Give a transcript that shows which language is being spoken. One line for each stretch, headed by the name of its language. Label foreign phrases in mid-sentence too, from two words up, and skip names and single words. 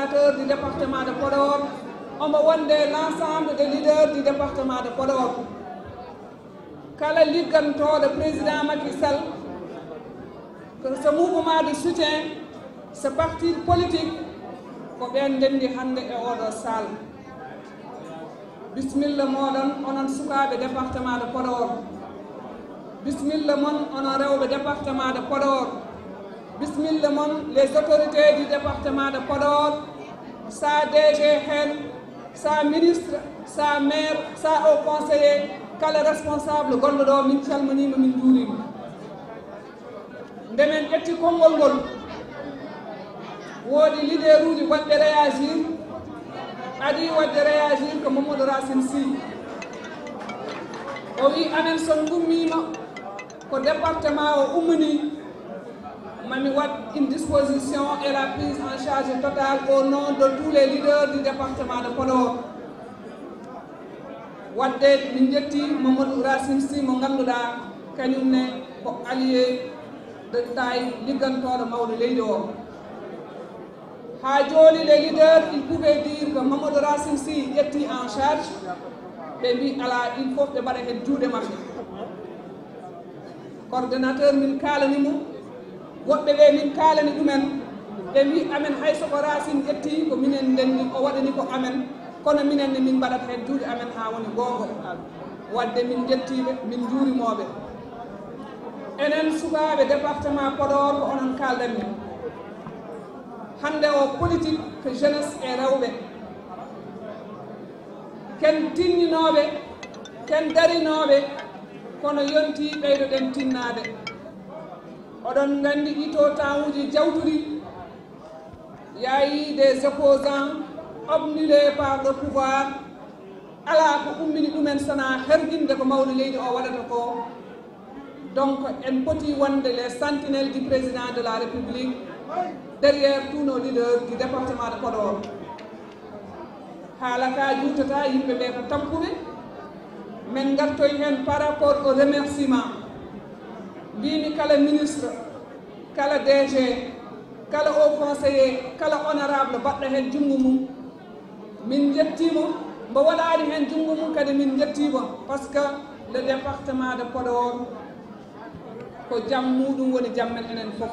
French: leaders du département de Podor, on va l'ensemble des leaders du département de Podor.
Fula: Kala ligganto le président Macky Sall,
French: que ce mouvement de soutien, ce parti politique,
Fula: ko ɓen ndendi hande e oɗo salle. Bismillah moɗon onon sukaɓe
French: département de Podor.
Fula: Bismillah mon onon rewɓe
French: département de Podor.
Fula: Bismillah mon
French: les autorités du département de Podor,
Fula: sa DG hen, sa ministre, sa maire, sa haut conseiller, kala responsable gonɗo min calminima min juurima. Ndemen ƴetti konngol ngol, woodi leader uji waɗɓe réagir, adi waɗde réagir ko Mamadou Racine Sy. O wi amen son gummima ko département o ummini, mami wat
French: une disposition et la prise en charge totale au nom de tous les leaders du département de Podor.
Fula: Wadde min jetti Mamadou Racine Sy mo ganduɗa kañum ne ko
French: allié de taille
Fula: liggantoɗo mawɗo leydi o. Ha joni
French: les leaders ils pouvaient dire que
Fula: Mamadou Racine Sy ƴetti
French: en charge,
Fula: ɓe mbi ala
French: il faut
Fula: ɓe mbaɗa hen juuɗe maɓɓe. Coordonnateur min kalanimo, woɓɓe ɓe min kalani ɗumen, ɓe mbi amen hay soko Racine ƴetti ko minen ndenni o waɗani ko amen, kono minen ne min mbaɗat hen juuɗe amen ha woni gonga. Wadde min jettiɓe, min juurimoɓe. Enen sukaɓe département Podor ko onon kaldanmi. Hande o politique que jeunesse e rewɓe. Ken tinninoɓe, ken darinoɓe, kono yonti ɓeydoɗen tinnade. Oɗon gandi ito tawuji jawturi, yayi
French: des opposants obnubilés par le pouvoir,
Fula: ala ko ummini ɗumen sana herginde ko mawɗo leydi o waɗata ko.
French: Donc
Fula: en poti wonde
French: les sentinelles du président de la République derrière tous nos leaders du département de Podor.
Fula: Haala ka juutata yimɓe ɓe ko tampuɓe, men gartoy hen
French: par rapport au remerciement.
Fula: Mbimi kala ministre, kala DG, kala haut conseiller, kala honorable baɗɗo hen junngo mum, min jettimo, mbo waɗani hen junngo mum kadi min jettimo,
French: par ce que le département de Podor
Fula: ko jam muɗum woni jammen enen fof.